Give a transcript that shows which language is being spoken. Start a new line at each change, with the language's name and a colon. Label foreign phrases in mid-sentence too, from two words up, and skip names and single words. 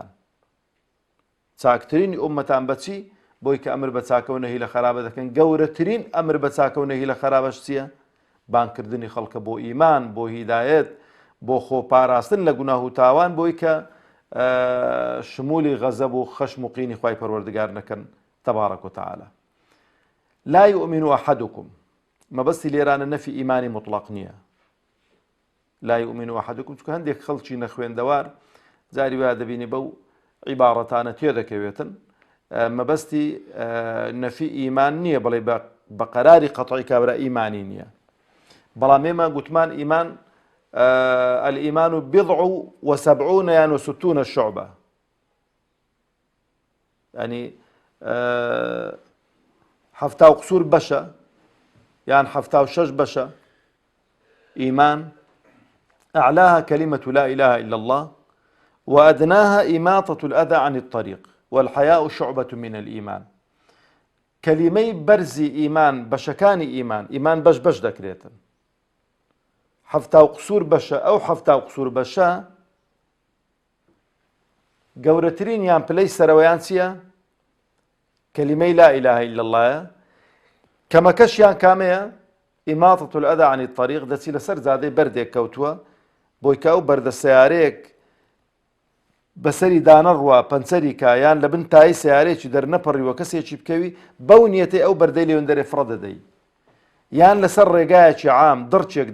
Central Kurdish: چاکترینی ئوممەتان بەچی؟ بۆی کە ئەمر بە چاکە و نەهی لە خەرابە دەکەن. گەورەترین ئەمر بە چاکە و نەهی لە خەرابەش چییە؟ بانکردنی خەڵکە بۆ ئیمان، بۆ هیدایەت، بۆ خۆپاراستن لە گوناه و تاوان، بۆی کە شمولی غەزەب و خەشم و قینی خوای پەروەردگار نەکەن
Arabic: تەبارەک و تەعالە. لا يؤمن أحدكم،
Central Kurdish: مەبەستی لێرانە نەفی ئیمانی مطلق نییە.
Arabic: لا يؤمن أحدكم
Central Kurdish: چونکە هەندێک خەڵکی نەخوێندەوار جاری وا دەبینی بەو عیبارەتانە تێدەکەوێتن. مەبەستی نەفی ئیمان نییە، بەڵێ بە قەراری قەتعی کابرا ئیمانی نییە. بەڵام ئێمە گوتمان ئیمان
Arabic: الإيمان بضع وسبعون يعني وستون شعبة، يعني
Central Kurdish: حفتا و قسور بەشە یان حفتا و شەش بەشە ئیمان.
Arabic: أعلاها كلمة لا إله إلا الله وأدناها إماطة الأذى عن الطريق والحياء شعبة من الإيمان.
Central Kurdish: كلمەی بەرزی ئیمان، بەشەکانی ئیمان، ئیمان بەش بەش دەکرێتن. حفتا و قسور بەشە، ئەو حفتا و قسور بەشە گەورەترین یان پلەی سەرەوەیان چییە؟ کەلیمەی
Arabic: لا إله إلا الله.
Central Kurdish: کەمەکەشیان کامەیە
Arabic: ئیماطة الأذى عن الطريق
Central Kurdish: دەچی لەسەر زادەی بەردێک کەوتووە بۆی کە ئەو بەردە سیارەیەک بەسەری دانەڕوە پەنچەری کا یان لە بن تای سیارەیەکی دەرنەپەڕیوە کەسێکی بکەوی بەو نیەتەی ئەو بەردەی لێوێن دەرێ فڕە دەدەی یان لەسەر ڕێگایەکی عام دڕچێک